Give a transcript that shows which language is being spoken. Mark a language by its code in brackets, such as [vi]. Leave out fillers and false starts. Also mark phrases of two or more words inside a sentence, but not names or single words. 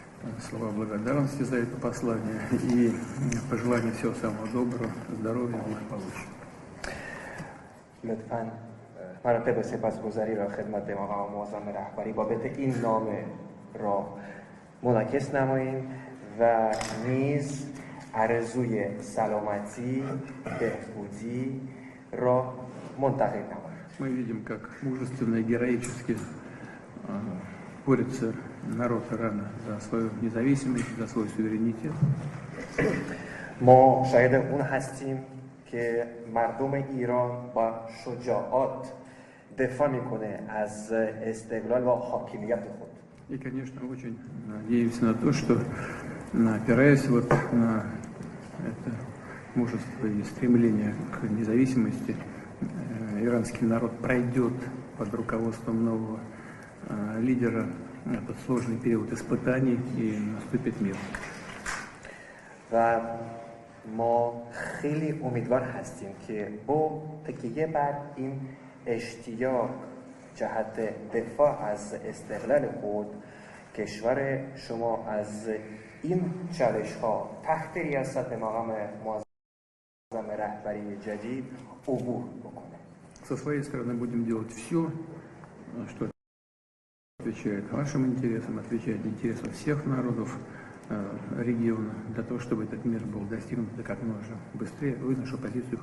[ru] слова благодарности за это послание и пожелания всего самого доброго, здоровья, благополучия. [fa] لطفاً مراتب سپاسگزاری را خدمت مقام معظم رهبری بابت این نامه را منعکس نماییم و نیز آرزوی سلامتی، بهبودی را منتقل نماییم. [ru] Мы видим, как мужественно и героически борется народ Ирана за свою независимость, за свой суверенитет. [fa] ما شاهد اون هستیم که مردم ایران با شجاعت دفاع میکنه از استقلال و حاکمیت خود. [ru] И, конечно, очень надеемся на то, что, опираясь вот на это мужество и стремление к независимости, иранский народ пройдет под руководством нового лидера этот сложный период испытаний и наступит мир. [fa] و ما خیلی امیدوار هستیم که با تکیه بر این اشتیاق جهت دفاع از استقلال خود کشور شما از این چالش ها تحت ریاست مقام معظم رهبری جدید عبور بکنه. [ru] Со своей стороны будем делать все, что отвечает вашим интересам, отвечает интересам всех народов региона, для того, чтобы этот мир был достигнут как можно быстрее. Вы нашу позицию